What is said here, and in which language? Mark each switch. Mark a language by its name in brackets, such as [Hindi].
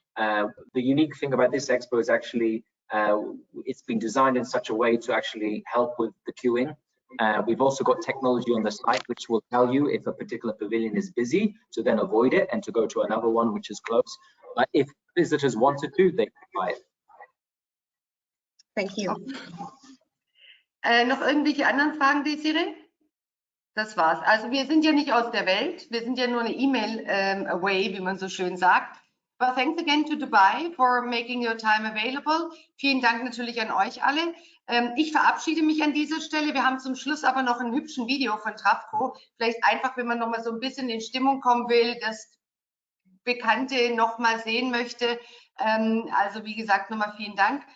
[English] The unique thing about this expo is actually it's been designed in such a way to actually help with the queuing. We've also got technology on the site which will tell you if a particular pavilion is busy, to then avoid it and to go to another one which is close. But if visitors wanted to, they can buy it. Thank you. [German] Noch irgendwelche anderen Fragen, Desiree? Das war's. Also wir sind ja nicht aus der Welt, wir sind ja nur eine E-Mail away, wie man so schön sagt. [English] But thanks again to Dubai for making your time available. [German] Vielen Dank natürlich an euch alle. Ich verabschiede mich an dieser Stelle. Wir haben zum Schluss aber noch einen hübschen Video von Travco. Vielleicht einfach, wenn man noch mal so ein bisschen in Stimmung kommen will, das Bekannte noch mal sehen möchte. Also wie gesagt, nochmal vielen Dank.